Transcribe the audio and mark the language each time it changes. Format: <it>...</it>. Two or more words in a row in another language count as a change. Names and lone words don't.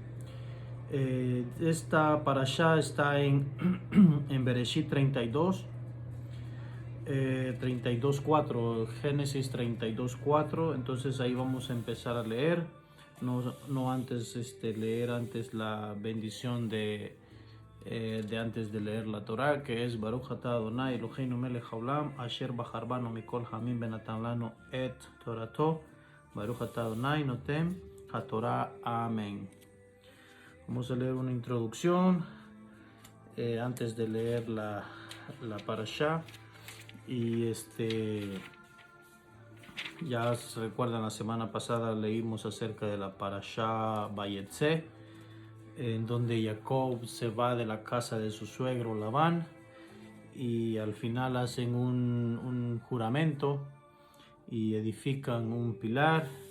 <es>Esta parashá está en, en Bereshit 32, 32:4, Génesis 32:4. Entonces ahí vamos a empezar a leer. No antes leer antes la bendición de antes de leer la Torah, que es</es> <he>ברוך אתה אדוני אלוהינו מלך העולם אשר בחר בנו מכל העמים ונתן לנו את תורתו ברוך אתה אדוני נותן התורה.</he> <es>Amén. Vamos a leer una introducción antes de leer la parashá. Y ya se recuerdan, la semana pasada leímos acerca de la parashá Vayetze, en donde Jacob se va de la casa de su suegro Labán y al final hacen un juramento y edifican un pilar.</es>